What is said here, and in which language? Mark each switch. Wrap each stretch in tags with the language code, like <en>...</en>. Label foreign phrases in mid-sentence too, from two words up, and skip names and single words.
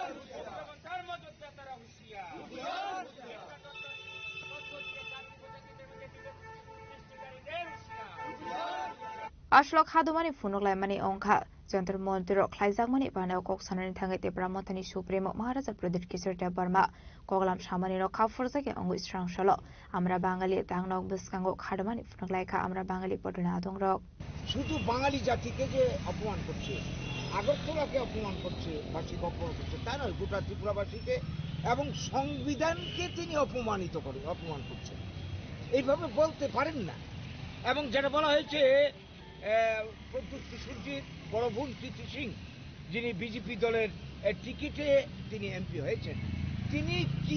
<trp>Ashlok Hadumani Funulai Mani Onka Jantar Montero Klaizak Mani Bana Kok Sanani Tangai Tripura Mothani Supreme Maharaja Pradit Kishore Deborma Koklam Shamani Ro Khapur Zege Ngai Srangshala</trp> <bn>আমরা বাঙালি</bn> <trp>Tangnok Buskang Kharmani Frulaika</trp> <bn>আমরা বাঙালি</bn> <trp>Bodolni Adung Rok</trp> <bn>শুধু বাঙালি জাতিকে যে অপমান করছে আগরতলাকে অপমান করছে ভাষিক অপমান করছে তা নয় গোটা ত্রিপুরাবাসীকে এবং সংবিধানকে তিনি অপমান করছেন এইভাবে বলতে পারেন না এবং যেটা বলা হয়েছে প্রদ্যুৎ কিশোরজির বড় বোন প্রীতি সিং যিনি বিজেপি দলের টিকিটে তিনি এমপি হয়েছেন তিনি কি</bn>